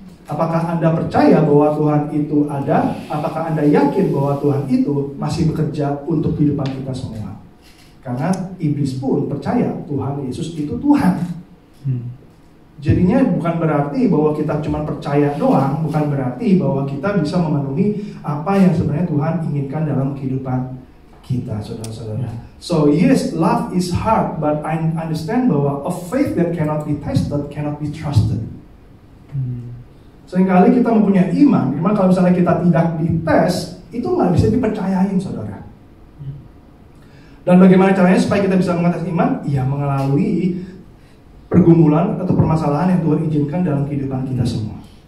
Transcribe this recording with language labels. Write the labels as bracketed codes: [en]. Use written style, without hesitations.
[id] Apakah Anda percaya bahwa Tuhan itu ada? Apakah Anda yakin bahwa Tuhan itu masih bekerja untuk kehidupan kita semua? Karena iblis pun percaya Tuhan Yesus itu Tuhan. Jadinya bukan berarti bahwa kita cuma percaya doang, bukan berarti bahwa kita bisa memenuhi apa yang sebenarnya Tuhan inginkan dalam kehidupan kita, saudara-saudara. [en] So yes, love is hard, but I understand [id] bahwa [en] a faith that cannot be tested cannot be trusted. [id] Seringkali kita mempunyai iman kalau misalnya kita tidak dites, itu nggak bisa dipercayain, saudara. Dan bagaimana caranya supaya kita bisa mengatas iman? Ya melalui pergumulan atau permasalahan yang Tuhan izinkan dalam kehidupan kita semua.